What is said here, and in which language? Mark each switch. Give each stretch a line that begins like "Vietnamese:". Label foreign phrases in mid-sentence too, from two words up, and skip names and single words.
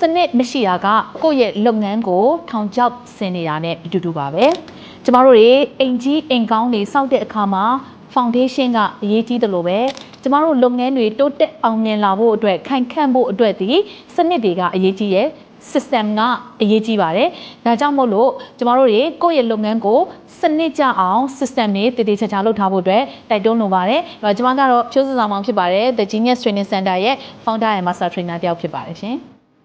Burmese: နစ်မရှိတာကကိုယ့်ရဲ့လုပ်ငန်းကိုထောင်ချောက်ဆင်နေတာနဲ့အတူတူပါပဲကျမတို့တွေအိမ်ကြီးအိမ်ကောင်းတွေစောက်တဲ့အခါမှာ foundation ကအရေးကြီးတယ်လို့ပဲကျမတို့လုပ်ငန်းတွေတိုးတက်အောင်မြင်လာဖို့အတွက်ခိုင်ခန့်ဖို့အတွက်ဒီစနစ်တွေကအရေးကြီးရဲ့ system ကအရေးကြီးပါတယ်ဒါကြောင့်မို့လို့ကျမတို့တွေကိုယ့်ရဲ့လုပ်ငန်းကိုစနစ်ကျအောင် system တွေတည်ချာလုပ်ထားဖို့အတွက်တိုက်တွန်းလိုပါတယ်ကျမကတော့ဖြိုးစစာမောင်ဖြစ်ပါတယ် The Genius Training Center ရဲ့
English: founder and master trainer
Burmese: တယောက်ဖြစ်ပါတယ်ရှင်